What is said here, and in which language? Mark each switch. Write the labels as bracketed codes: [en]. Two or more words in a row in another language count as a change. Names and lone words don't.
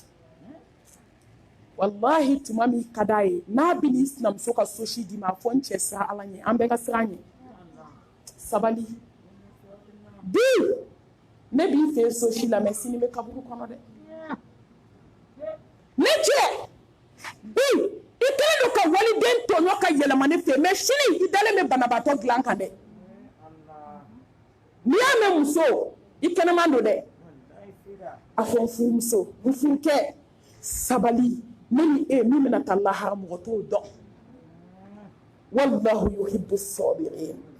[bm] wallahi tuma min ka d'a ye n'a bɛ n'i sinamuso ka so si d'i ma a fɔ n cɛ sira ala ɲɛ an bɛɛ ka siran ɲɛ sabali bi ne b'i fɛ so si la mɛ sini bɛ kaburu kɔnɔ dɛ ne cɛ bi i kɛlen don ka waliden tɔɲɔ ka yɛlɛma ne fɛ mɛ sini i dalen bɛ banabaatɔ dilan kan dɛ n'i y'a mɛn muso i kɛnɛman don dɛ a fɔ n furumuso n furukɛ sabali ne ni e min bɛna taa lahara mɔgɔ t'o dɔn [ar] والله يحب الصابرين. [bm] 'Eh, muso n'a bɛ fɛ Ala k'aw kanu a ye sabali. Ale bɛ fɛ k'aw kanu a ye sabali. Ni sabali ye sabali, Ala b'a fɔ